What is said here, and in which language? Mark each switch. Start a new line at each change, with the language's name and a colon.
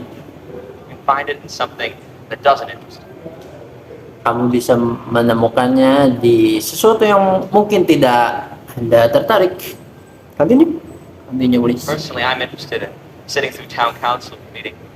English: you can find it in something that doesn't interest you.
Indonesian: Kamu bisa menemukannya di sesuatu yang mungkin tidak Anda tertarik.
English: Continue.
Indonesian: Nantinya,
English: please. Personally, I'm interested in sitting through town council meeting.